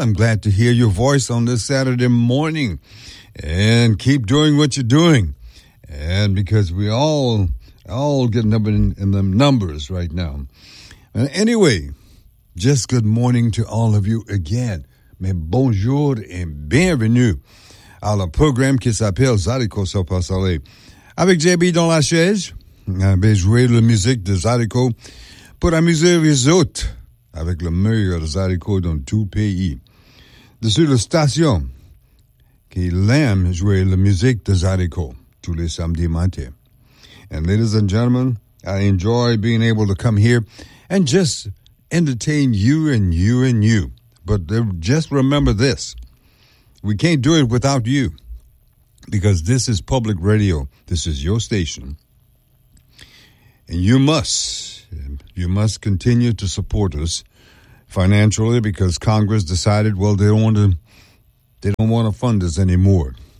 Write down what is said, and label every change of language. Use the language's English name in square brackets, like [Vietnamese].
[English] I'm glad to hear your voice on this Saturday morning. And keep doing what you're doing. And because we all getting up in the numbers right now. And anyway, just good morning to all of you again. [French] Mais bonjour et bienvenue à la programme qui s'appelle Zydeco Southwest LA. Avec JB dans la chaise, j'ai joué la musique de Zydeco pour amuser les autres avec le meilleur Zydeco dans tout pays. Dessus la station, qui l'aime jouer la musique de Zydeco tous les samedis matins. [English] And ladies and gentlemen, I enjoy being able to come here and just entertain you and you and you. But just remember this, we can't do it without you, because this is public radio. This is your station. And you must continue to support us financially, because Congress decided, well, they don't want to fund us anymore.